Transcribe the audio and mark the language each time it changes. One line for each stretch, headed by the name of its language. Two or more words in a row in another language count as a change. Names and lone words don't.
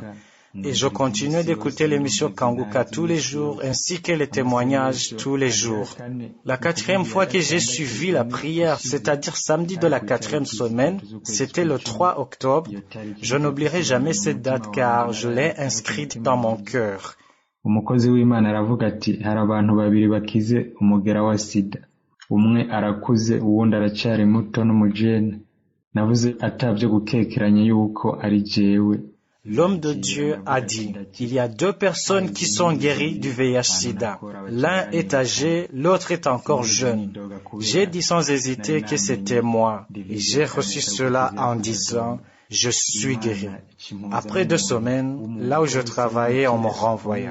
French: Et je continue d'écouter l'émission Kanguka tous les jours, ainsi que les témoignages tous les jours. La 4e fois que j'ai suivi la prière, c'est-à-dire samedi de la 4e semaine, c'était le 3 octobre. Je n'oublierai jamais cette date car je l'ai inscrite dans mon cœur.
Rundi: Umukozi w'Imana aravuga ati hari abantu babiri bakize umugera wa sida, umwe arakuze uwundi aracyari muto n'umujene. Navuze atavyo gukekeranya yuko ari jewe.
French: L'homme de Dieu a dit, il y a 2 personnes qui sont guéries du VIH-Sida. L'un est âgé, l'autre est encore jeune. J'ai dit sans hésiter que c'était moi. Et j'ai reçu cela en disant, je suis guéri. Après 2 semaines, là où je travaillais, on me renvoya.